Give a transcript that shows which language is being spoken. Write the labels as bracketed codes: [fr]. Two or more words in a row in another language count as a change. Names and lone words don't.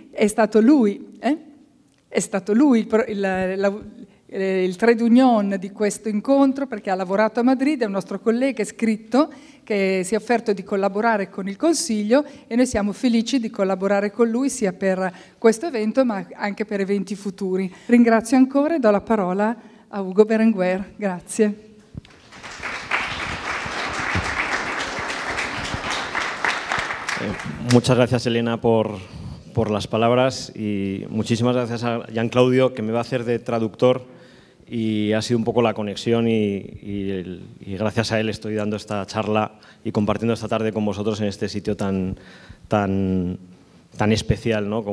[it] È stato lui il [en] trade union [it] di questo incontro perché ha lavorato a Madrid, è un nostro collega, è scritto, che si è offerto di collaborare con il Consiglio e noi siamo felici di collaborare con lui sia per questo evento ma anche per eventi futuri. Ringrazio ancora e do la parola a Hugo Berenguer. Grazie. [es] Muchas gracias, Elena, por las palabras y muchísimas gracias a Gian Claudio, que me va a hacer de traductor y ha sido un poco la conexión y gracias a él estoy dando esta charla y compartiendo esta tarde con vosotros en este sitio tan especial, ¿no?